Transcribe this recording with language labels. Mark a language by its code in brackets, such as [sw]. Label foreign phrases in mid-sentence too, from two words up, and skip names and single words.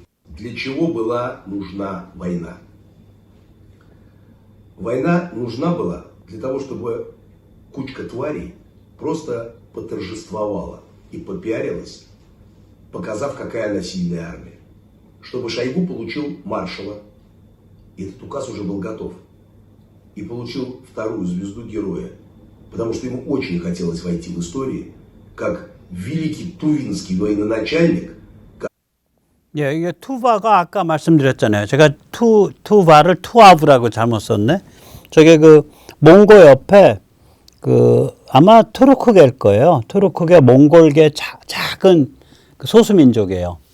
[ru] Для чего была нужна война? Война нужна была для того, чтобы кучка тварей просто поторжествовала и попиарилась, показав, какая она сильная армия. Чтобы Шойгу получил маршала, и этот указ уже был готов, и получил вторую звезду героя, потому что ему очень хотелось войти в историю как великий тувинский военачальник. [ko] 예, 이게 투바가 아까 말씀드렸잖아요. 제가 투바를 투아브라고 잘못 썼네. 저게 몽고 옆에 아마 투르크계일 거예요. 투르크계 몽골계 작은 소수민족이에요.